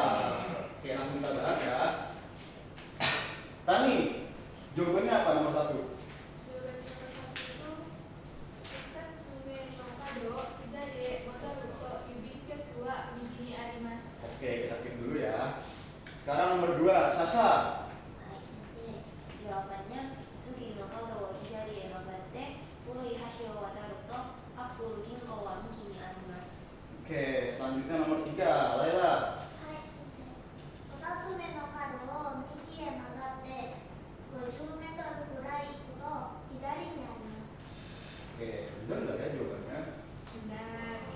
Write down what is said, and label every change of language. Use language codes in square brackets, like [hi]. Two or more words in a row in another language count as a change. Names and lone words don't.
[id] Oke, langsung kita bahas ya. Tani, jawabannya apa nomor 1? Oke, kita keep dulu ya. Sekarang nomor 2, Sasa. [ja] Jawabannya 次の角を左へ曲がって古い橋を渡るとアップル銀行は右にあります. [id] Oke, selanjutnya nomor 3, Laila. Oke, benar nggak ya jawabannya? Benar.